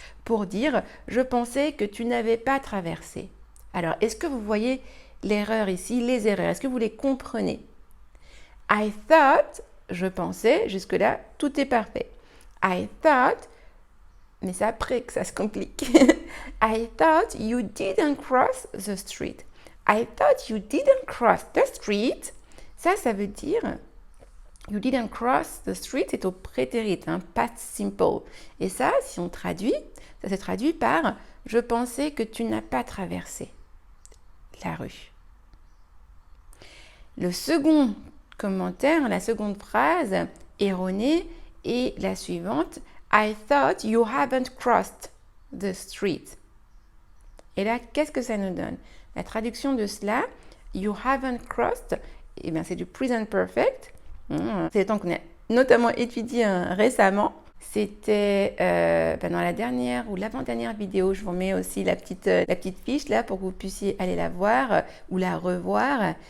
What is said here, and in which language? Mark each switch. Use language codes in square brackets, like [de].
[fr] Pour dire, je pensais que tu n'avais pas traversé. Alors, est-ce que vous voyez l'erreur ici, les erreurs? Est-ce que vous les comprenez? [en] I thought, [fr] je pensais, jusque-là, tout est parfait. [en] I thought, [fr] mais c'est après que ça se complique. [en] I thought you didn't cross the street. I thought you didn't cross the street. [fr] Ça veut dire, [en] you didn't cross the street, [fr] c'est au prétérit, past simple. Et ça, si on traduit, ça se traduit par je pensais que tu n'as pas traversé la rue. Le second commentaire, la seconde phrase erronée est la suivante. [en] I thought you haven't crossed the street. [fr] Et là, qu'est-ce que ça nous donne? La traduction de cela, [en] you haven't crossed, [fr] c'est du present perfect. C'est le temps qu'on a notamment étudié récemment. C'était dans la dernière ou l'avant-dernière vidéo. Je vous mets aussi la petite fiche là pour que vous puissiez aller la voir ou la revoir.